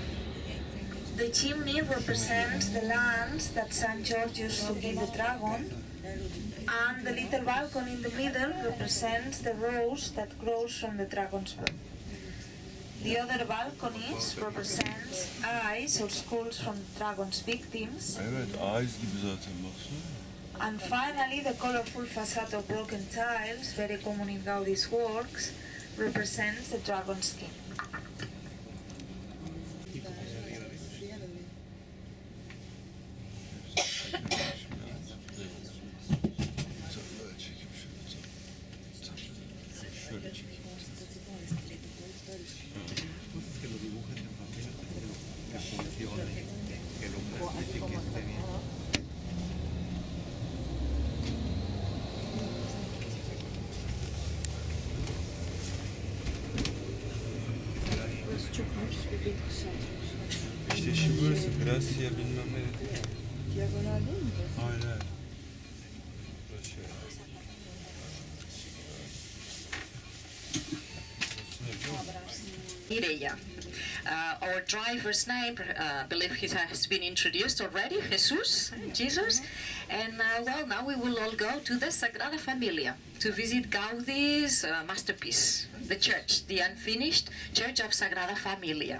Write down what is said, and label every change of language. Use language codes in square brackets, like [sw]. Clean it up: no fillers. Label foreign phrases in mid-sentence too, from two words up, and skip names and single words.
[en] The chimney represents the lands that St. George used to give the dragon, and the little balcony in the middle represents the rose that grows from the dragon's blood. The other balconies represent eyes or skulls from the dragon's victims. [tr] Evet, ağız gibi zaten baksana. [en] And finally, the colorful facade of broken tiles, very common in Gaudi's works, represents the dragon's skin. [tr] Şöyle çekeyim. [es] Que lo dibujas en papel, que funcione, que lo plasmes y que esté bien. [tr] İşte şimdi burası Gracia bilmem ne dedi ya. Diagonal değil mi? Hayır hayır. Burası şöyle. Mireia. [en] Our driver's name, believe he has been introduced already, Jesus. And well, now we will all go to the Sagrada Familia to visit Gaudi's masterpiece, the church, the unfinished church of Sagrada Familia.